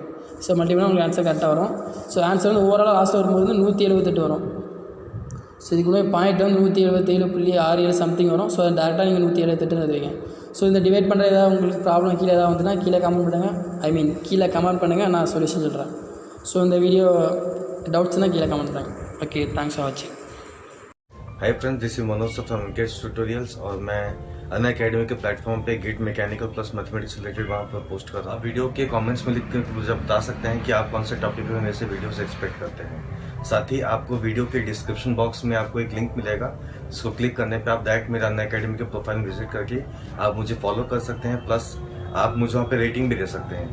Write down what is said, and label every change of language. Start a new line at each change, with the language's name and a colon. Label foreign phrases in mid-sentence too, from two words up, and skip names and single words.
English: so multiply
Tamil: பண்ணால் உங்களுக்கு ஆன்சர் கரெக்டாக வரும்.
English: so answer
Tamil: வந்து ஓவரால் லாஸ்ட்டில் வரும்போது வந்து 178 வரும். ஸோ இதுக்குள்ளே பாயிண்ட் வந்து 177.67 சம்திங் வரும். ஸோ டேரெக்டாக நீங்கள் 178 எழுதுவீங்க. ஸோ இந்த டிவைட் பண்ணுற ஏதாவது உங்களுக்கு ப்ராப்ளம் கீழே ஏதாவது வந்துன்னா கீழே கமெண்ட் பண்ணுங்கள், கீழே கமெண்ட் பண்ணுங்கள், நான் சொல்யூஷன் சொல்கிறேன். ஸோ இந்த வீடியோ டவுட்ஸ்னால் கீழே கமெண்ட் பண்ணுங்கள்.
English: OK, thanks for watching. Hi friends, this is Manoj from MKS Tutorials
Hindi: और मैं अनअकैडमी के प्लेटफॉर्म पे
English: get mechanical plus mathematics related
Hindi: वहाँ पर पोस्ट कर रहा हूँ। आप वीडियो के कमेंट्स में लिख कर मुझे बता सकते हैं कि आप कौन से टॉपिक में मेरे से वीडियो से एक्सपेक्ट करते हैं। साथ ही आपको वीडियो के
English: description box
Hindi: में आपको एक लिंक मिलेगा, इसको क्लिक करने पे आप डायरेक्ट मेरा अनअकैडमी के
English: profile visit
Hindi: करके आप मुझे फॉलो कर सकते हैं, प्लस आप मुझे वहाँ पे रेटिंग भी दे सकते हैं।